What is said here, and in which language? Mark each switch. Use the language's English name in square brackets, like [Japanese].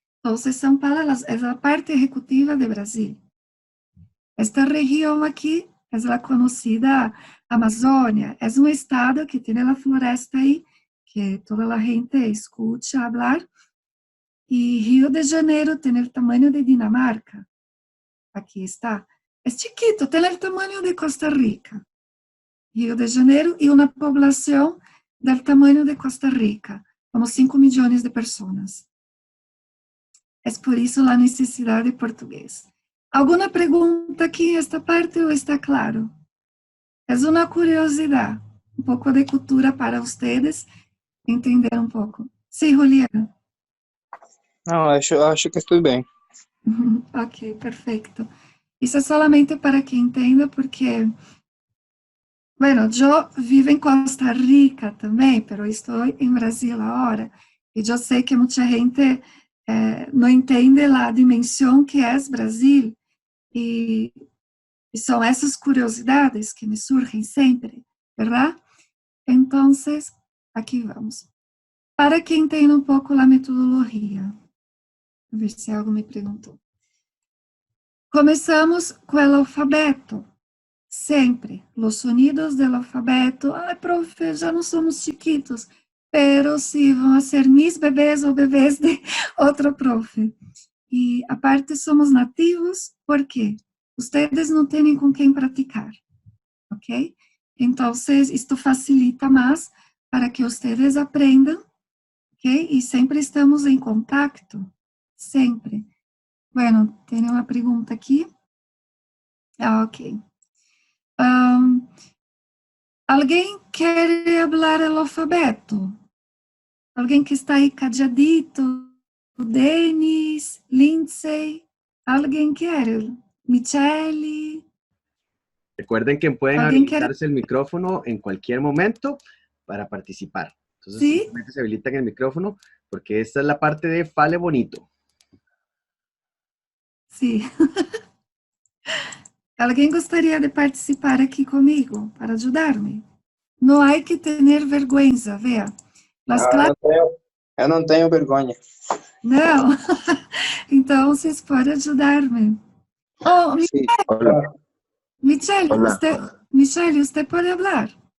[Portuguese] Então, São Paulo é a parte executiva de Brasil. Esta região aqui é a conhecida Amazônia, é um estado que tem a floresta aí, que toda a gente escuta falar, e Rio de Janeiro tem o tamanho de Dinamarca, aqui está, é chiquito, tem o tamanho de Costa Rica, Rio de Janeiro, e uma população [Spanish] del tamaño de Costa Rica, como 5 millones de personas. Es por eso la necesidad de portugués. ¿Alguna pregunta aquí en esta parte o está claro? Es una curiosidad, un poco de cultura para ustedes, entender un poco. Sí, Juliana. Não, acho que estou bem. Ok, perfecto. Eso es solamente para que entienda porque, bueno, yo vivo en Costa Rica también, pero estoy en Brasil ahora. Y yo sé que mucha gente no entiende la dimensión que es Brasil. Y son esas curiosidades que me surgen siempre, ¿verdad? Entonces, aquí vamos. Para que entienda un poco la metodología. A ver si algo me preguntou. [Portuguese] Começamos com o alfabeto. Sempre. Os sonidos do alfabeto. Ai, profe, já não somos chiquitos. Pero sí, vão ser mis bebês ou bebês de outro profe. E aparte somos nativos, por quê? Ustedes não têm com quem praticar. Ok? Então, isto facilita mais para que ustedes aprendam. Ok? E sempre estamos em contato. Sempre. Bueno, tem uma pergunta aqui. Ok. Alguém quer falar o alfabeto? Alguém que está aí cadeadito? Denis, Lindsay, alguém quer? Michele. [Spanish] Recuerden que pueden habilitarse el micrófono en cualquier momento para participar. Entonces, ¿Sí? simplemente se habilitan el micrófono porque esta es la parte de Fale Bonito. Sí. [Portuguese] Alguém gostaria de participar aqui comigo para ajudar-me? Não há que ter vergonha, vea. Eu não tenho vergonha. Não? Então, vocês podem ajudar-me. Oh, Michelle, usted pode falar.